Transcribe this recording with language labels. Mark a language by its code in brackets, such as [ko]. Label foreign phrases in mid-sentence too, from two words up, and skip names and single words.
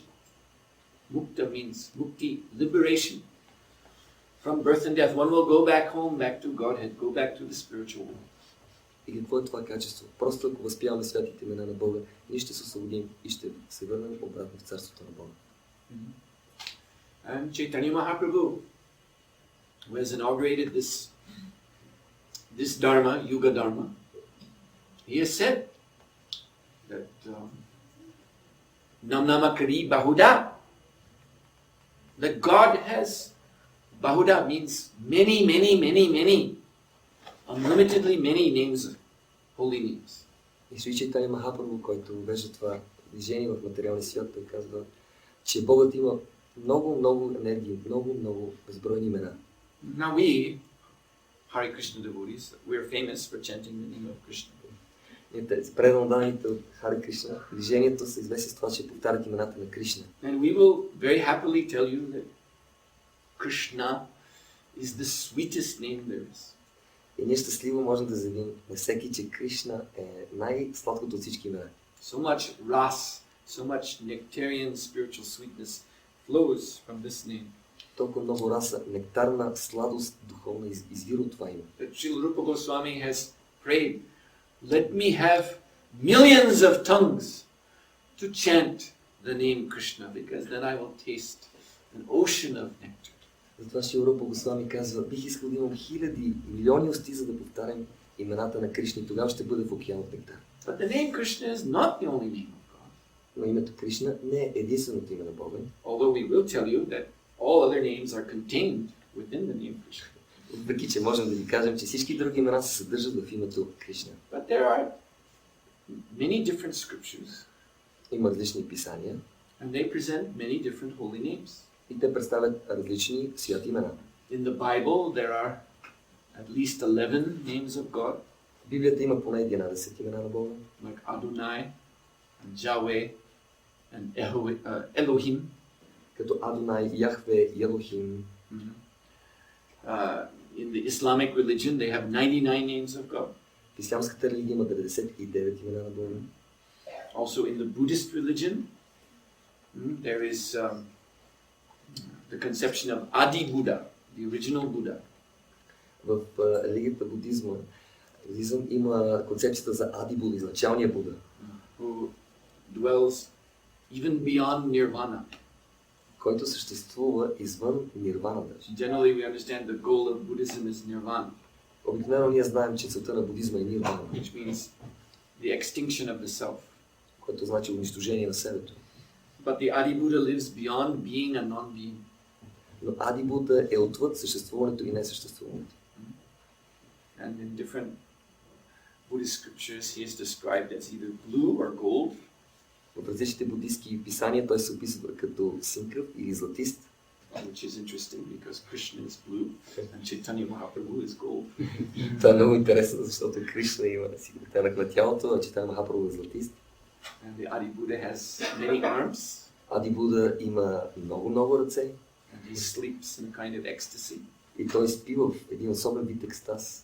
[en] Mukta means mukti, liberation from birth and death. One will go back home, back to Godhead, go back to the spiritual world. [bg] И какво е това качество? Просто ако възпяваме святите имена на Бога, ние ще се освободим и ще се върнем обратно в царството на Бога. [en] And Chaitanya Mahaprabhu, who has inaugurated this Dharma, [sa] Yuga Dharma, [en] he has said that [sa] Nam Nama Kari Bahuda, [en] that God has Bahuda means many, many, many, many. Unlimitedly many names, holy names. [bg] И Шри Чайтания Махапрабху, който вежда това движение в материалния свят, той казва, че Богът има много енергии, много безбройни имена. [en] Now we, Hare Krishna devotees, we are famous for chanting the name of Krishna. [bg] Предан данните от Харе Кришна, движението се известни с това, че повтарят имената на Кришна. [en] And we will very happily tell you that Krishna is the sweetest name there is. [bg] И ние щастливо можем да заявим на всеки, че Кришна е най-сладкото от всички имена. [en] So much ras, so much nectarian spiritual sweetness flows from this name. [bg] Толкова много раса, нектарна сладост духовна извира от това име. [en] Srila Rupa Goswami has prayed, let me have millions of tongues to chant the name Krishna, because then I will taste an ocean of nectar. [bg] Затова Шрила Рупа Госвами казва, бих искал да имам хиляди, милиони усти, за да повтарям имената на Кришна и тогава ще бъде в океан от нектар. [en] But the name Krishna is not the only name of God. [bg] Но името Кришна не е единственото име на Бога. [en] Although we will tell you that all other names are contained within the name Krishna. [bg] Въпреки че можем да ви кажем, че всички други имена се съдържат в името Кришна. [en] But there are many different scriptures. [bg] Има различни писания. [en] And they present many different holy names. [bg] И те представят различни святи имена. [en] In the Bible there are at least 11 names of God. [bg] В Библията има поне 11 имена на Бога. [en] Like Adonai, and Yahweh, and Elohim. [bg] Като Адонай, Яхве, Елохим. [en] In the Islamic religion they have 99 names of God. [bg] В ислямската религия има 99 имена на Бога. [en] Also in the Buddhist religion there is the conception of Adi Buddha, the original Buddha. [bg] В религията будизъм има концепцията за Ади Буда, изначалния Буда. [en] Who dwells even beyond nirvana. [bg] Който съществува извън нирвана даже. [en] Generally we understand the goal of Buddhism is nirvana. [bg] Обикновено ние знаем, че целта на будизма е нирвана. [en] Which means the extinction of the self. [bg] Което значи унищожение на себето. [en] But the Adi Buddha lives beyond being and non-being. [bg] Но Ади Буда е отвъд съществуването и несъществуването. [en] And in different Buddhist scriptures he is described as either blue or gold. [bg] В различните будистки писания той се описва като синкав или златист. [en] Which is interesting because Krishna is blue and Chaitanya Mahaprabhu is gold. [bg] Това е много интересно, защото Кришна има синкавта на тялото, а Чайтания Махапрабху е златист. [en] And the Adi Buddha has many arms. [bg] Ади Буда има много ръце. [en] And he sleeps in a kind of ecstasy. [bg] И той спи в един особен вид екстаз.